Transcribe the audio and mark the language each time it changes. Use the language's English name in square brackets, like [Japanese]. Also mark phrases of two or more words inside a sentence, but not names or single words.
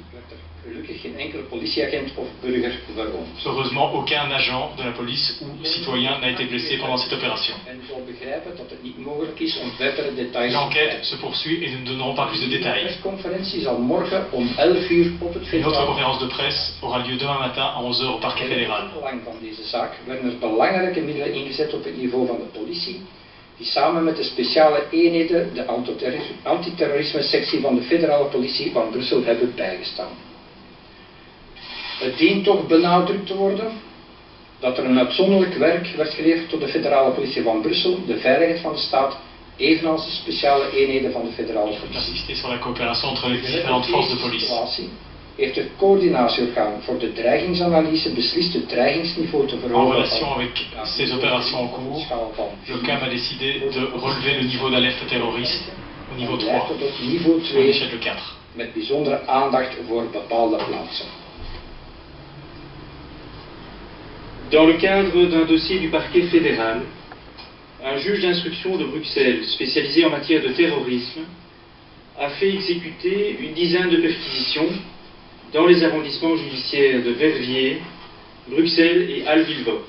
[French] Heureusement, aucun agent de la police ou citoyen n'a été blessé pendant cette opération. L'enquête se poursuit et nous ne donnerons pas plus de détails. Une autre conférence de presse aura lieu demain matin à 11 h au parquet fédéral. [Dutch] Die samen met de speciale eenheden de antiterrorisme-sectie van de federale politie van Brussel hebben bijgestaan. Het dient toch benadrukt te worden dat er een uitzonderlijk werk werd geleverd door de federale politie van Brussel, de veiligheid van de staat, evenals de speciale eenheden van de federale politie. [French] Sur la coopération entre les différentes forces de police. [Dutch] Heeft het coördinatieorgaan voor de dreigingsanalyse beslist het dreigingsniveau te verhogen. [French] En relation avec ces opérations en cours, le CAM a décidé de relever le niveau d'alerte terroriste au niveau 3, à l'échelle de 4. [Dutch] Met bijzondere aandacht voor bepaalde plaatsen. [French] Dans le cadre d'un dossier du parquet fédéral, un juge d'instruction de Bruxelles spécialisé en matière de terrorisme a fait exécuter une dizaine de perquisitions dans les arrondissements judiciaires de Verviers, Bruxelles et Alvilvoorde.